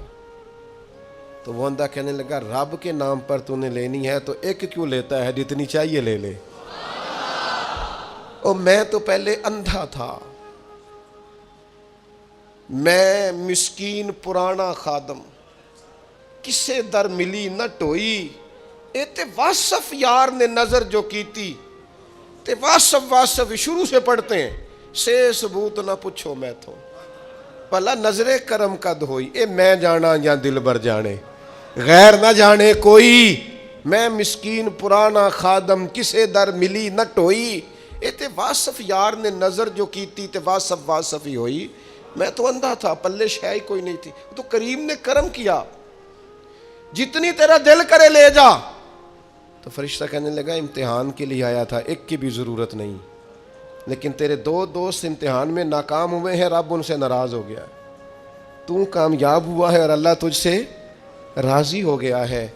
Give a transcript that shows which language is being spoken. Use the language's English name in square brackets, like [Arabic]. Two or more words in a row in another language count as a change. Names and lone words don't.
[Urdu] تو وہ اندھا کہنے لگا رب کے نام پر تو نے لینی ہے تو ایک کیوں لیتا ہے، جتنی چاہیے لے لے۔ اور میں تو پہلے اندھا تھا، [Punjabi] میں مسکین پرانا خادم، کسے در ملی نہ ٹوئی، اے تے واصف یار نے نظر جو کیتی، تے واصف [Urdu] شروع سے پڑھتے ہیں، [Punjabi] سے ثبوت نہ پوچھو میں تو بھلا نظر کرم قد ہوئی، اے میں جانا یا دل بر جانے، غیر نہ جانے کوئی، میں مسکین پرانا خادم، کسے در ملی نہ ٹوئی، اے تے واصف یار نے نظر جو کیتی، تے واصف ہی ہوئی۔ [Urdu] میں تو اندھا تھا، پلے شے ہی کوئی نہیں تھی، تو کریم نے کرم کیا، جتنی تیرا دل کرے لے جا۔ تو فرشتہ کہنے لگا امتحان کے لیے آیا تھا، ایک کی بھی ضرورت نہیں، لیکن تیرے دو دوست امتحان میں ناکام ہوئے ہیں، رب ان سے ناراض ہو گیا، تو کامیاب ہوا ہے اور اللہ تجھ سے راضی ہو گیا ہے۔